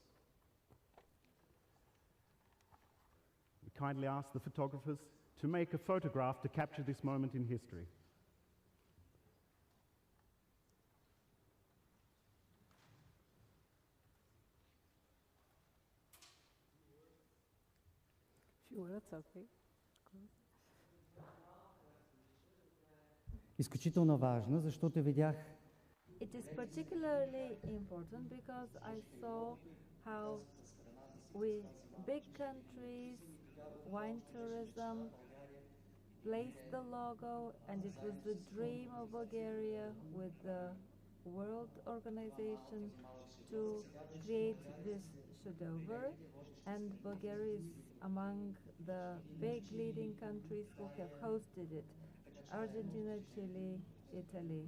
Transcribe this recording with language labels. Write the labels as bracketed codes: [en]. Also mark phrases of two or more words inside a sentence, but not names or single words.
[en] We kindly ask the photographers to make a photograph to capture this moment in history. Sure, that's okay. [bg] Изключително важна, защото видях [en] it is particularly important because I saw how big countries, wine tourism, placed the logo, and it was the dream of Bulgaria with the World Organization to create this chef-d'oeuvre, and Bulgaria is among the big leading countries who have hosted it: Argentina, Chile, Italy.